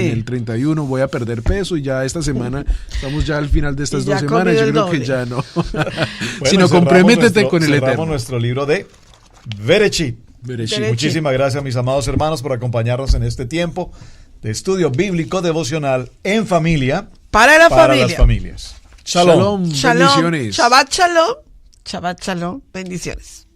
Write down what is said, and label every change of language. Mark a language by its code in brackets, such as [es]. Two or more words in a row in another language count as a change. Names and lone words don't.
[es] el 31, voy a perder peso y ya esta semana, estamos ya al final de estas Y ya 2 semanas, comido yo el creo doble. que ya no. Bueno, Sino cerramos comprométete nuestro- con el cerramos Eterno. nuestro libro de Bereshit. Bereshit. Bereshit. Muchísimas gracias, mis amados hermanos, por acompañarnos en este tiempo de estudio bíblico devocional en familia Para la para familia. las familias. Shalom. Shalom. Shalom. Bendiciones. [he] שבת שלום. שבת שלום. [es] Bendiciones.